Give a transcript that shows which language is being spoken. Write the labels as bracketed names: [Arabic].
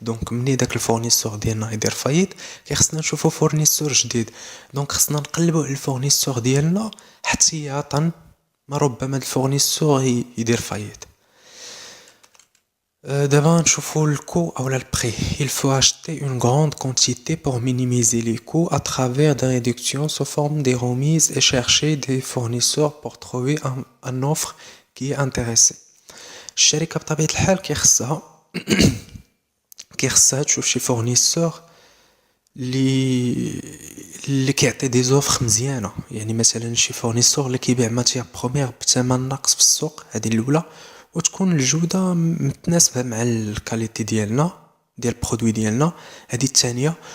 [Arabic] دونك مني داك الفورنيسور ديالنا يدير فايت كيخصنا نشوفوا فورنيسور جديد. دونك خصنا نقلبوا على الفورنيسور ديالنا احتياطا ما ربما الفورنيسور يدير فايت. دابا نشوفوا الكو اولا البري. [French] il faut acheter une grande quantité pour minimiser les coûts à travers des réductions sous forme des remises et chercher des fournisseurs pour trouver un offre qui est intéressée. [Arabic] الشركه بطبيعه الحال كيخصها تشوف شي فورنيسور اللي كيعطي دي زوفر مزيانه. يعني مثلا شي فورنيسور اللي كيبيع ماتيير بروميير بثمن ناقص في السوق، هذه الاولى، وتكون الجوده متناسبه مع الكاليتي ديالنا ديال البرودوي ديالنا، هذه الثانيه.